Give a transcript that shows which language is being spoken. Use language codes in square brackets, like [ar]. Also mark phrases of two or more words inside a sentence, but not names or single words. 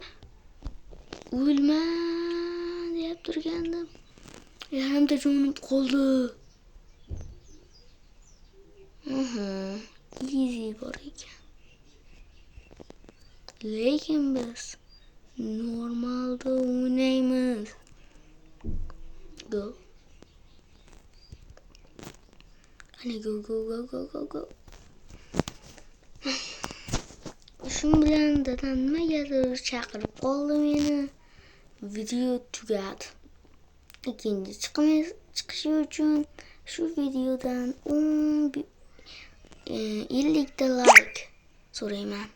[uz] O'lma deb turgandim. Yarimta jonim qoldi. Easy bor ekan. Lekin biz normalda o'ynaymiz. [en] Go. Qani go go go go go go. [uz] Shun bilan dadam nimagadir chaqirib qoldi meni. Video tugadi. Ikkinchi chiqishi uchun shu videodan 50 ta like so'rayman.